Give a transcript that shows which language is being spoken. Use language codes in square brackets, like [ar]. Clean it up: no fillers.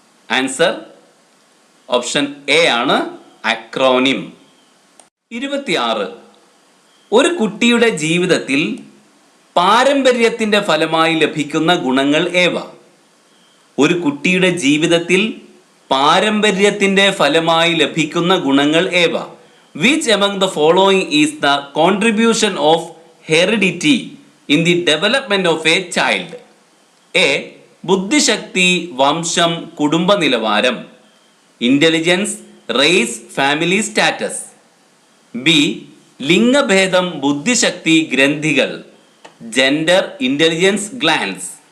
[ml] Answer option A ആണ് അക്രോനിം. 26. ഒരു കുട്ടിയുടെ ജീവിതത്തിൽ പാരമ്പര്യത്തിന്റെ ഫലമായി ലഭിക്കുന്ന ഗുണങ്ങൾ ഏവ? ഒരു കുട്ടിയുടെ ജീവിതത്തിൽ പാരമ്പര്യത്തിന്റെ ഫലമായി ലഭിക്കുന്ന ഗുണങ്ങൾ ഏവ? [en] Which among the following is the contribution of heredity in the development of a child? [ml] A ബുദ്ധിശക്തി, വംശം, കുടുംബ നിലവാരം, [en] Intelligence, race, family status. [ml] B ലിംഗഭേദം, ബുദ്ധിശക്തി, ഗ്രന്ഥികൾ, [en] Gender, intelligence, glands.